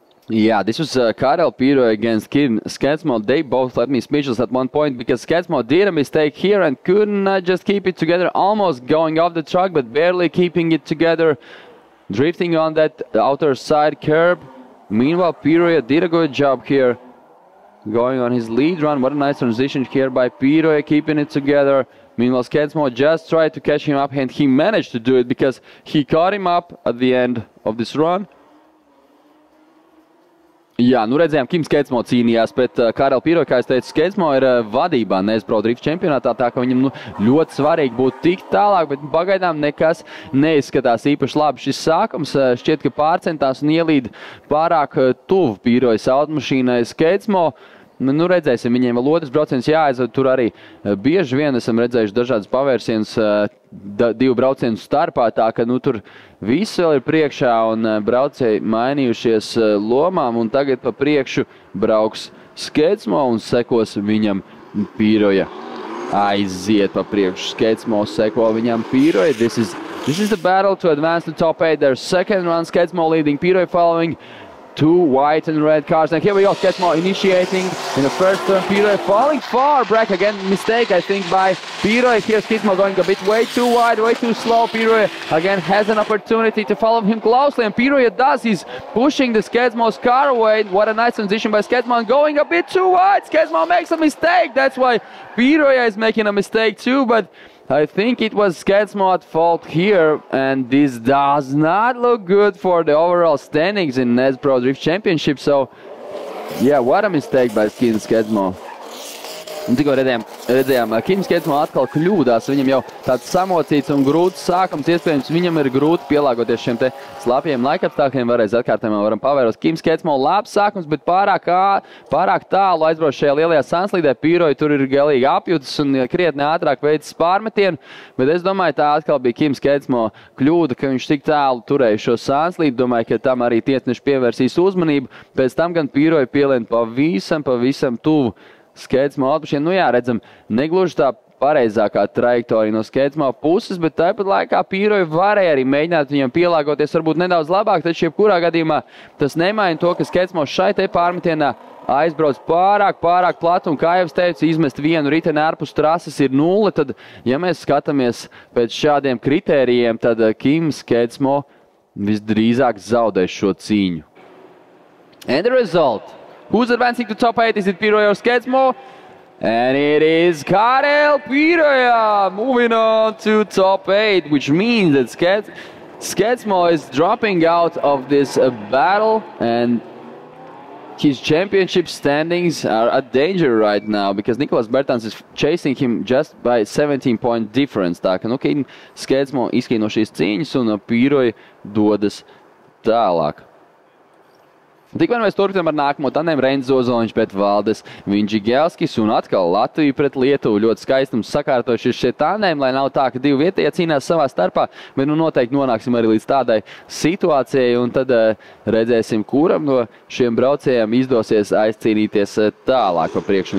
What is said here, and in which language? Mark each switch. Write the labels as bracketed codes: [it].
[en] Yeah, this was Karel Piroja against Kim Skedzmo. They both left me speechless at one point because Skedzmo did a mistake here and couldn't just keep it together, almost going off the track, but barely keeping it together, drifting on that outer side curb. Meanwhile, Piroja did a good job here, going on his lead run. What a nice transition here by Piroja, keeping it together. Meanwhile, Skedzmo just tried to catch him up, and he managed to do it because he caught him up at the end of this run. [lv] Jā, redzējām, Kim Skedzmo cīnījās pret Karel Piroja. Kā es teicu, Skedzmo ir vadībā NES Pro Drift čempionātā, tā ka viņam ļoti svarīgi būtu tikt tālāk, bet pagaidām nekas neizskatās īpaši labi. Šis sākums šķiet, ka pārcentās un ielīd pārāk tuvu Pirojas automašīnai. Skedzmo, redzēsim, viņiem vēl otrs brauciens jāaizved. Tur arī bieži vien esam redzējuši dažādas pavērsienus divu braucienu starpā, tā ka tur viss vēl ir priekšā un braucēji mainījušies lomām, un tagad pa priekšu brauks Skedzmo un sekos viņam Piroja. Aiziet pa priekšu, Skedzmo seko viņam Piroja. [en] This is This is the battle to advance to top 8. Their second run, Skedsmo leading, Piroj following. 2 white and red cars. And here we go, Skedsmo initiating in the first turn. Piroj falling far back. Again, mistake, I think, by Piroj. Here, Skedsmo going a bit way too wide, way too slow. Piroj again has an opportunity to follow him closely. And Piroj does. He's pushing the Skedsmo's car away. What a nice transition by Skedsmo. And going a bit too wide. Skedsmo makes a mistake. That's why Piroj is making a mistake too. But I think it was Skedsmo at fault here, and this does not look good for the overall standings in NES Pro Drift Championship. So, yeah, what a mistake by Skedsmo. [lv] Un tikko redzējām, Kim Skedsmo atkal kļūdās, viņam jau tāds samocīts un grūts sākums, iespējams, viņam ir grūti pielāgoties šiem te slapjiem laikapstākļiem, varēs atkārtējumā varam pavēros. Kim Skedsmo labs sākums, bet pārāk tālu aizbrauc šajā lielajā sanslīdē, Piroj tur ir galīgi apjūtas un krietni ātrāk veicis pārmetienu, bet es domāju, tā atkal bija Kim Skedsmo kļūda, ka viņš tik tālu turēja šo sanslīdu, domāju, ka tam arī tiesneši pievērsīs uzmanību, pēc tam gan Piroj pielien pavisam tuvu Skedsmo automašīnu. Nu jā, redzam, negluži tā pareizākā trajektorija no Skedsmo puses, bet tāpat laikā Piroj varēja arī mēģināt viņam pielāgoties varbūt nedaudz labāk, taču jebkurā gadījumā tas nemaina to, ka Skedsmo šai te pārmetienā aizbrauc pārāk platu, un kā jau es teicu, izmest vienu riteni ārpus trases ir 0, tad, ja mēs skatāmies pēc šādiem kritērijiem, tad Kim Skedsmo visdrīzāk zaudēs šo cīņu. [en] And the result. Who's advancing to top 8? Is it Piroj or Skedsmo? And it is Karel Piroj moving on to top 8, which means that Skedsmo is dropping out of this battle, and his championship standings are at danger right now because Nicholas Bertans is chasing him just by 17-point difference. [lv] Tā ka, nu, Skedsmo izskrien no šīs cīņas un Piroj dodas tālāk. Tikmēr mēs turpinām ar nākamo tandēmu Reinis Ozoliņš pret Valdes Vinģigelskis un atkal Latviju pret Lietuvu. Ļoti skaisti mums sakārtojuši šie tandēmi, lai nav tā, ka divi vietējie cīnās savā starpā, bet nu noteikti nonāksim arī līdz tādai situācijai un tad redzēsim, kuram no šiem braucējiem izdosies aizcīnīties tālāk pa priekšu.